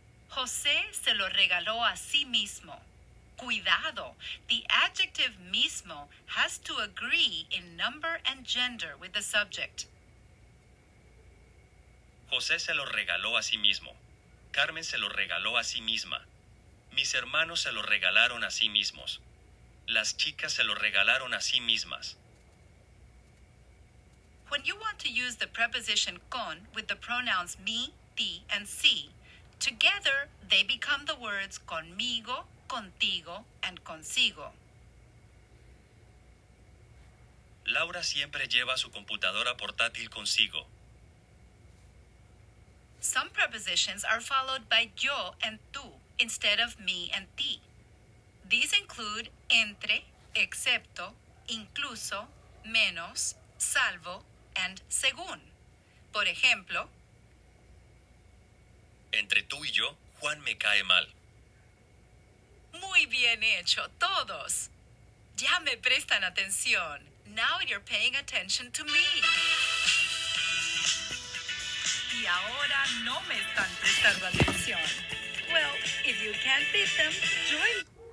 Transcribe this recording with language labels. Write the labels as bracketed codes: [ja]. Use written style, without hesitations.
[es] José se lo regaló a sí mismo. [en] Cuidado, the adjective mismo has to agree in number and gender with the subject. [es] José se lo regaló a sí mismo. Carmen se lo regaló a sí misma. Mis hermanos se lo regalaron a sí mismos. Las chicas se lo regalaron a sí mismas. [en] When you want to use the preposition con with the pronouns mi, ti, and si, together they become the words conmigo, contigo, and consigo. [es] Laura siempre lleva su computadora portátil consigo. [en] Some prepositions are followed by yo and tú instead of mi and ti. These include entre, excepto, incluso, menos, salvo, and según. [es] Por ejemplo, Entre tú y yo, Juan me cae mal. muy bien hecho, todos. Ya me prestan atención. [en] Now you're paying attention to me. [es] Y ahora no me están prestando atención. [en] Well, if you can't beat them, join.